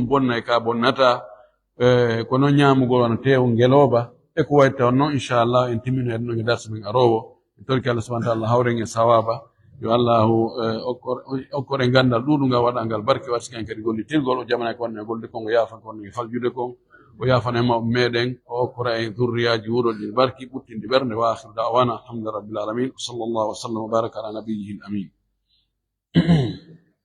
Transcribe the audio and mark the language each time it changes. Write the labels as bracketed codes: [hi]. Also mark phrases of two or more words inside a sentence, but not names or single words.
[ff] bonna e ka bonnata ko noon ñaamugol wona tew ngeloba e ko wayi taw noon inchallah en timmino hen ɗon e darse men arowo en torki Allah [ar] سبحانه وتعالى [ff] hawren e sawaba yo allahu okkore gandal ɗuɗungal waɗangal barke warsiken kadi gollitirgol o jamana ko wonne golde kon o yafan ko wonne faljude kon o yafana mawɓe meɗen o okkora e durriyaji wuroji barki ɓuttindi ɓernde [ar] وآخر دعوانا الحمد لله رب العالمين صلى الله وسلم وبارك على نبيه الأمين